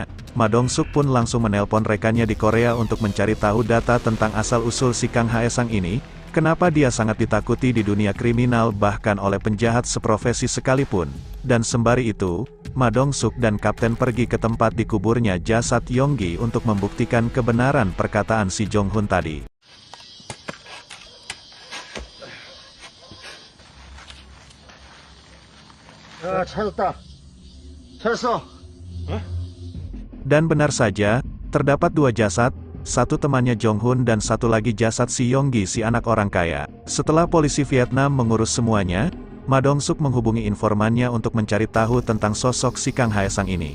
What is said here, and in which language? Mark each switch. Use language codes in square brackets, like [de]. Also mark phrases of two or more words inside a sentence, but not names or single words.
[id] Ma Dong-suk pun langsung menelpon rekannya di Korea untuk mencari tahu data tentang asal-usul si Kang Hae-sang ini. Kenapa dia sangat ditakuti di dunia kriminal bahkan oleh penjahat seprofesi sekalipun. Dan sembari itu, Ma Dong-suk dan Kapten pergi ke tempat dikuburnya jasad Yonggi untuk membuktikan kebenaran perkataan si Jong-hun tadi. [ko] 야, 찾았다. 찾았어. [id] Dan benar saja, terdapat dua jasad, satu temannya Jong-hun dan satu lagi jasad si Yonggi si anak orang kaya. Setelah polisi Vietnam mengurus semuanya, Ma Dong-suk menghubungi informannya untuk mencari tahu tentang sosok si Kang Hae-sang ini.